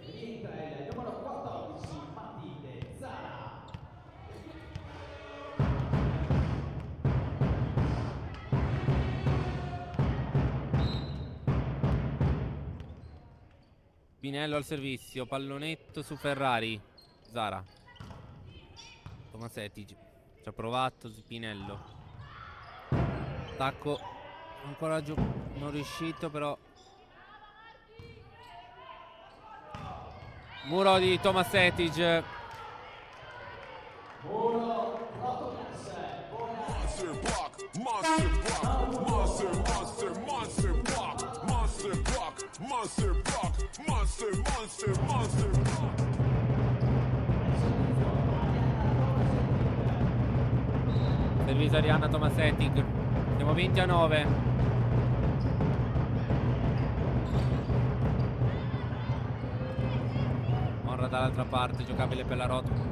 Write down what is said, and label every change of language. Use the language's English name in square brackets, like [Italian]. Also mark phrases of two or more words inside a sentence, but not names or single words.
[Italian] Spinello al servizio, pallonetto su Ferrari, Zara. Tomasetic ci ha provato, Spinello. Attacco ancora giù, non riuscito però. Muro di Tomasetic. [English] Monster block, monster block, monster, monster, monster block, monster block, monster block, monster, monster, monster block. [Italian] Servizio Arianna Tomasetic. Siamo 20-9. Morra dall'altra parte, giocabile per la rota.